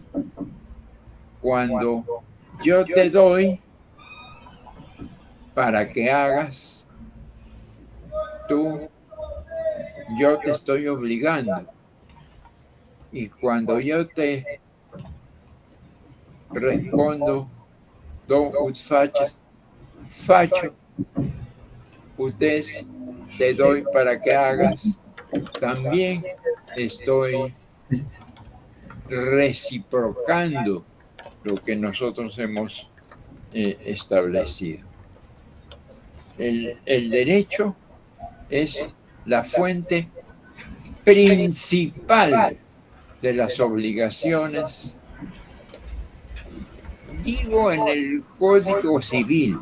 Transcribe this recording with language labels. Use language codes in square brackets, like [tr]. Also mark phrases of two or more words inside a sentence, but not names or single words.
[es] Cuando yo te doy para que hagas, yo te estoy obligando. Y cuando yo te respondo, [la] do ut facias, faccio ut des, [es] te doy para que hagas, también estoy reciprocando lo que nosotros hemos establecido. El derecho es la fuente principal de las obligaciones, digo, en el Código Civil.